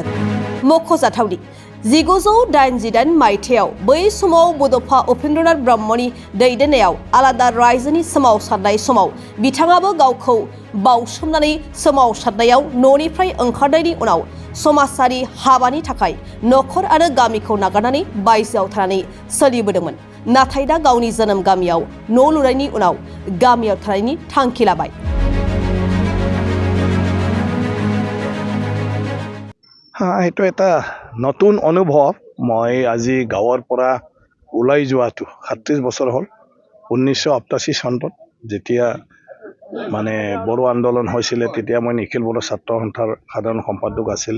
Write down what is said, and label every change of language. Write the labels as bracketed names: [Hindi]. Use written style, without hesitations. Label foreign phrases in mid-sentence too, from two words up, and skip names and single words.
[Bodo] मख'जाथावदि 1988 मायथाइयाव बै समाव बड'फा उपेन्द्रनाथ ब्रह्मनि दैदेननायाव आलादा रायजोनि सोमावसारनाय समाव बिथाङाबो गावखौ बावसोमनानै सोमावसारनायाव न'निफ्राय ओंखारनायनि उनाव समाजारि हाबानि थाखाय नखर आरो गामिखौ नागारनानै बायजोआव थानानै सोलिबोदोंमोन। नाथाय दा गावनि जोनोम गामियाव न' लुनायनि उनाव गामियाव थानायनि थांखि लाबाय। [Assamese] এইটো এটা নতুন অনুভৱ। মই আজি গাঁৱৰ পৰা ওলাই যোৱাটো 37 বছৰ হ'ল। 1988 চনত যেতিয়া মানে বড়ো আন্দোলন হৈছিলে তেতিয়া মই নিখিল বড়ো ছাত্ৰ সন্থাৰ সাধাৰণ সম্পাদক আছিলে।